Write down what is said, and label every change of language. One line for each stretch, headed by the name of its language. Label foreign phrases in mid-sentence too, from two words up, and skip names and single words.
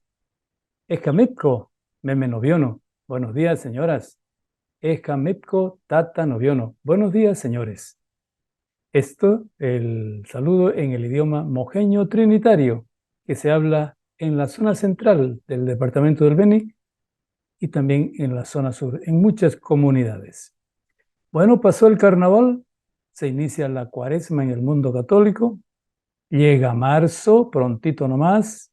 Trinitario: Escamitco, meme noviono.
Spanish: Buenos días, señoras.
Trinitario: Escamitco, tata noviono.
Spanish: Buenos días, señores. Esto, el saludo en el idioma mojeño trinitario, que se habla en la zona central del departamento del Beni y también en la zona sur, en muchas comunidades. Bueno, pasó el carnaval, se inicia la cuaresma en el mundo católico, llega marzo, prontito nomás.